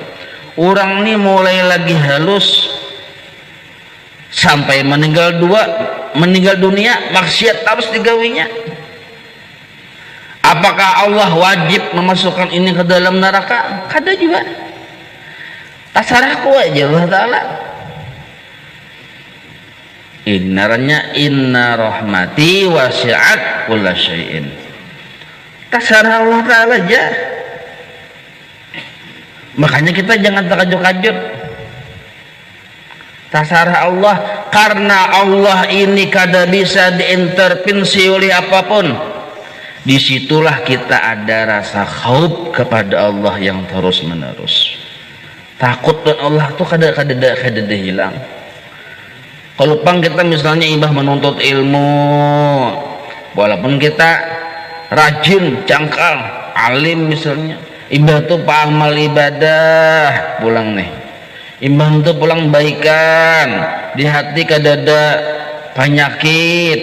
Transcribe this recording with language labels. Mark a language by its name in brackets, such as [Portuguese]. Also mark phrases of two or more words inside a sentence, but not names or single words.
[Banjar] Orang nih mulai lagi halus sampai meninggal dunia maksiat terus digawinya. Apakah Allah wajib memasukkan ini ke dalam neraka? Kada juga. Tasarahku aja Allah Ta'ala. [Arabic] Inna rahmati wasi'at kulla syai'in. [Banjar] Tasarah Allah Ta'ala aja. Makanya kita jangan terkajut-kajut. Tasarah Allah, karena Allah ini kada bisa diintervensi oleh apapun. Disitulah kita ada rasa khauf kepada Allah yang terus menerus. Takut dan Allah tuh kada hilang. Kalau pang kita misalnya ibah menuntut ilmu, walaupun kita rajin, cangkal, alim misalnya, ibah tuh amal ibadah pulang nih. Ibah tuh pulang baikan, di hati kada ada penyakit.